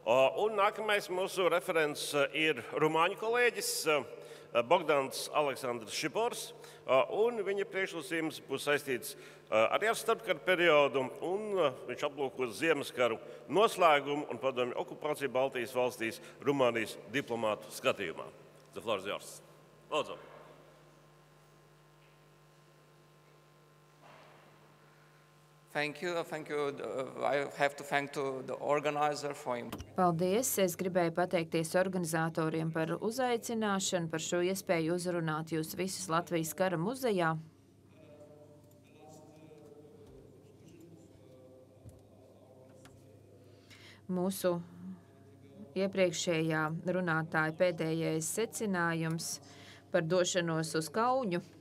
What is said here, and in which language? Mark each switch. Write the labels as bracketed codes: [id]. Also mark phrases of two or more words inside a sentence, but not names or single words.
[lv] Un nākamais mūsu referents ir rumāņu kolēģis Bogdans Aleksandrs Šipors, un viņa priekšlasījums būs saistīts arī ar starpkaru periodu, un viņš aplūkos Ziemeskaru noslēgumu un padomju okupāciju Baltijas valstīs Rumānijas diplomātu skatījumā. [en] The floor is yours. Lūdzu. Thank you. I have to thank the organizer for him. [lv] Paldies! Es gribēju pateikties organizatoriem par uzaicināšanu, par šo iespēju uzrunāt jūs visus Latvijas kara muzejā. Mūsu iepriekšējā runātāja pēdējais secinājums par došanos uz Kauņu.